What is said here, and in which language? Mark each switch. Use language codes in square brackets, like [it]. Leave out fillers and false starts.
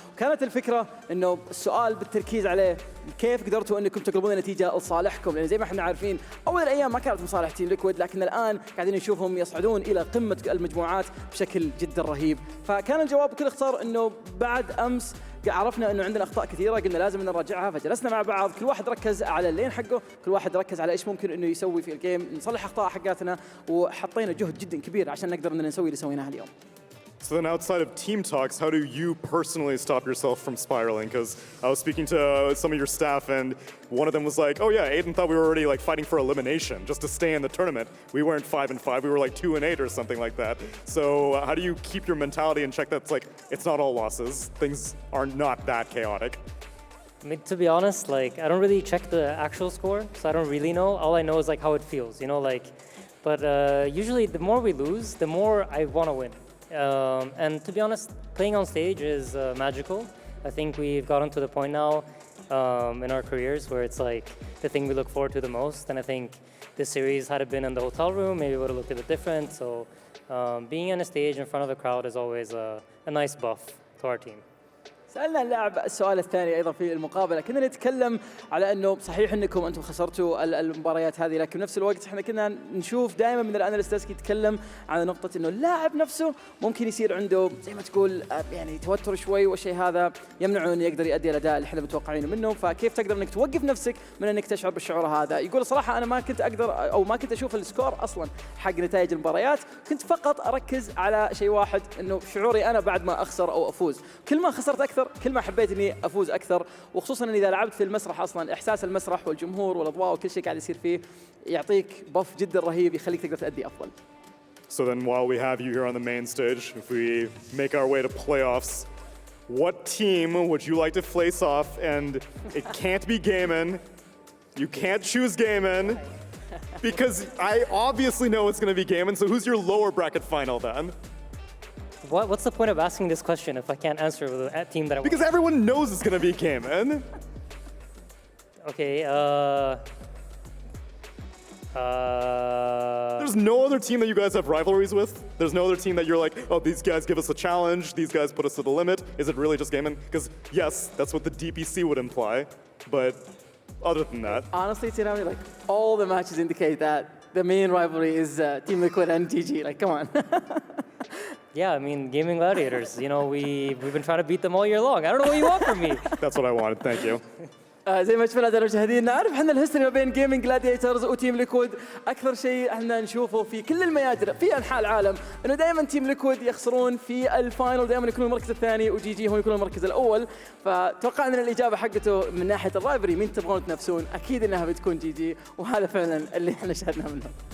[ar] وكانت الفكرة إنه السؤال بالتركيز عليه كيف قدرتوا إنكم تقلبون النتيجة لصالحكم، لأن زي ما احنا عارفين أول الأيام ما كانت مصالح تيم ليكويد، لكن الآن قاعدين نشوفهم يصعدون إلى قمة المجموعات بشكل جدا رهيب. فكان الجواب بكل اختصار إنه بعد أمس عرفنا انه عندنا اخطاء كثيره، قلنا لازم نراجعها، فجلسنا مع بعض، كل واحد ركز على اللين حقه، كل واحد ركز على ايش ممكن انه يسوي في الجيم، نصلح اخطاء حقاتنا، وحطينا جهد جدا كبير عشان نقدر ان نسوي اللي سويناه اليوم. [en] So then outside of team talks, how do you personally stop yourself from spiraling? Because I was speaking to some of your staff and one of them was like, oh yeah, Aiden thought we were already fighting for elimination just to stay in the tournament. We weren't 5 and 5, we were 2 and 8 or something like that. So how do you keep your mentality and check that it's not all losses, things are not that chaotic? I mean, to be honest, I don't really check the actual score, so I don't really know. All I know is how it feels, but usually the more we lose, the more I want to win. And to be honest, playing on stage is magical. I think we've gotten to the point now in our careers where it's the thing we look forward to the most. And I think this series, had it been in the hotel room, maybe it would have looked a bit different. So being on a stage in front of a crowd is always a nice buff to our team. [ar] سألنا اللاعب السؤال الثاني أيضا في المقابلة، كنا نتكلم على أنه صحيح أنكم أنتم خسرتوا المباريات هذه، لكن نفس الوقت احنا كنا نشوف دائما من الأناليستس يتكلم على نقطة أنه اللاعب نفسه ممكن يصير عنده زي ما تقول توتر شوي، والشيء هذا يمنعه أنه يقدر يؤدي الأداء اللي احنا متوقعينه منه. فكيف تقدر أنك توقف نفسك من أنك تشعر بالشعور هذا؟ يقول صراحة أنا ما كنت أقدر أو ما كنت أشوف السكور أصلا حق نتائج المباريات، كنت فقط أركز على شيء واحد، أنه شعوري أنا بعد ما أخسر أو أفوز. كل ما خسرت أكثر كل ما حبيت اني افوز اكثر، وخصوصا إذا لعبت في المسرح اصلا احساس المسرح والجمهور والاضواء وكل شيء قاعد يصير فيه يعطيك بف جدا رهيب يخليك تقدر تأدي افضل. [en] So then while we have you here on the main stage, if we make our way to playoffs, what team would you like to face off? And it can't be Gaiman. You can't choose Gaiman because I obviously know it's going to be Gaiman. So who's your lower bracket final then? What's the point of asking this question if I can't answer with a team that I want? Because everyone knows it's going to be Gaiman. Okay. There's no other team that you guys have rivalries with? There's no other team that you're like, oh, these guys give us a challenge, these guys put us to the limit? Is it really just gaming? Because yes, that's what the DPC would imply, but other than that. Honestly, Tsunami, like all the matches indicate that the main rivalry is Team Liquid and TG. Like, come on. Yeah, I mean, gaming gladiators. You know, we've been trying to beat them all year long. I don't know what you want from me. That's what I wanted. Thank you. [ar] زي ما شفنا المشاهدين نعرف احنا الهيستوري ما بين جيمنج جلاديترز وتيم ليكويد اكثر شيء احنا نشوفه في كل الميادر في انحاء العالم انه دائما تيم ليكويد يخسرون في الفاينل دائما يكونون المركز الثاني وجي جي هم يكونون المركز الاول فتوقع ان الاجابه حقته من ناحيه الرايفري مين تبغون تنافسون اكيد انها بتكون جي جي وهذا فعلا اللي احنا شاهدنا منه.